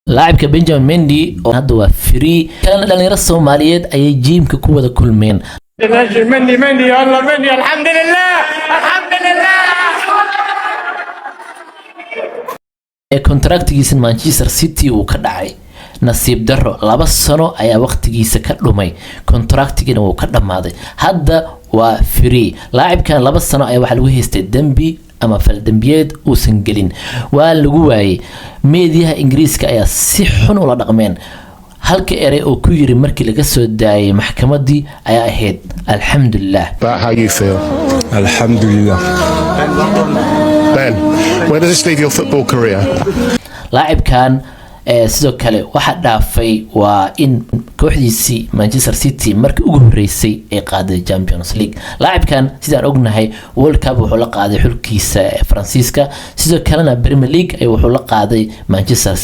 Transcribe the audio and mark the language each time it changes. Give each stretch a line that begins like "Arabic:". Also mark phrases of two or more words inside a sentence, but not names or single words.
Somali: لاعبka Benjamin Mendy oo hadda waa free kana dhalinyarada Soomaaliyeed ayay jiimka ku wada kulmeen
Arabic: مني يلا مني الحمد لله الحمد لله
Somali: kontraktigiisa Manchester City uu ka dhacay nasiib daro 2 sano ayaa waqtigiisa ka dhumay kontraktigina uu ka dhamaaday hadda waa free laacibkan 2 sano ayaa waxa lagu haystay dambi ama fal dambiyeed uusan gelin waa lagu waayay meediyaha Ingiriiska ayaa si xun ula dhaqmeen halka eray oo ku yiri markii laga soo daayay maxkamadii ayaa ahayd alxamdulillah.
English: How you feel? Alhamdulillah. Ben, where does this leave your football career?
Somali: laacibkan sidoo kale waxa dhaafay waa in kooxdiisii Manchester City markii ugu horeysay ay qaaday Champions League laacibkan sidaan ognahay World Cup wuxuu la qaaday xulkiisa Faransiiska sidoo kalena Premier League ay wuxuu la qaaday Manchester